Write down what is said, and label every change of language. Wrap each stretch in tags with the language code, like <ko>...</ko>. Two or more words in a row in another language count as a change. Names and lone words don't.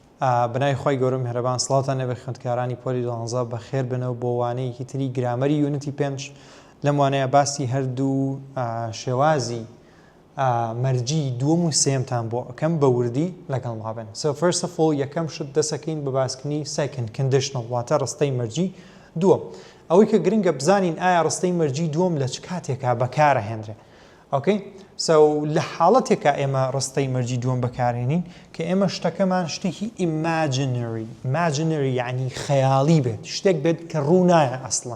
<ckb>بنای خۆی گەورە میهرەبان سڵاتان لێبێ خوێندکارانی پۆلی 12 بەخێر بنەوە بۆ وانەیەکی تری گرامەری یونیتی 5 لەم وانەیە باسی هەردوو شێوازی مەرجی دووەم و سێمتان بۆ ئەەکەم بە وردی لەگەڵ مابن.</ckb> <en>So first of all</en> <ckb>یەکەم شت دەسەکەین بە باسکردنی</ckb> <en>second conditional</en> <ckb>واتە ڕستەی مەرجی دووەم. ئەوەی کە گرنگە بزانین ئایا ڕستەی مەرجی دووەم لە چ کاتێکا بەکارەهێنرێ.</ckb> <en>Okay? So</en> <ckb>لە حاڵەتێکە ئێمە ڕستەی مەرجی دووەم بەکارهێنین کە ئێمە شتەکەمان شتێکی imaginary یعنی خەیاڵی بێت شتێک بێت کە ڕوو نایە ئەسڵەن.</ckb>